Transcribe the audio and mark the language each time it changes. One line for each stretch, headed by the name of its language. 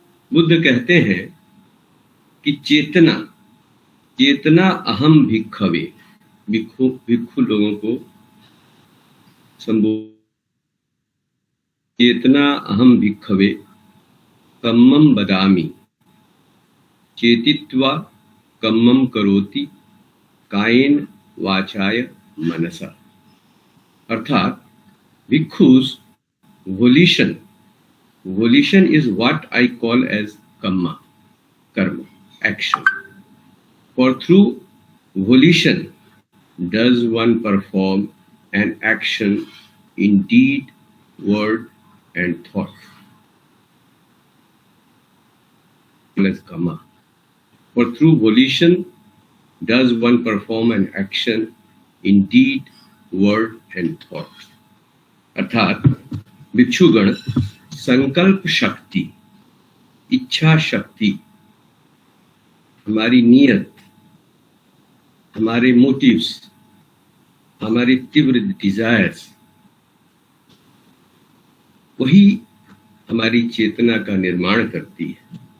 Hindi: बुद्ध कहते हैं कि
Pali: चेतना अहम भिक्खवे,
Hindi: भिक्खु लोगों को संबोधित,
Pali: चेतना अहम भिक्खवे कम्मम बदामि, चेतित्वा कम्मम करोति कायेन वाचाय मनसा।
Hindi: अर्थात bhikshus
English: volition is what I call as karma, action. For through volition does one perform an action in deed, word and thought. As karma. For through volition does one perform an action in deed, word and thought.
Hindi: अर्थात भिक्षुगण संकल्प शक्ति, इच्छा शक्ति, हमारी नीयत, हमारे motives, हमारी तीव्र डिजायर्स, वही हमारी चेतना का निर्माण करती है।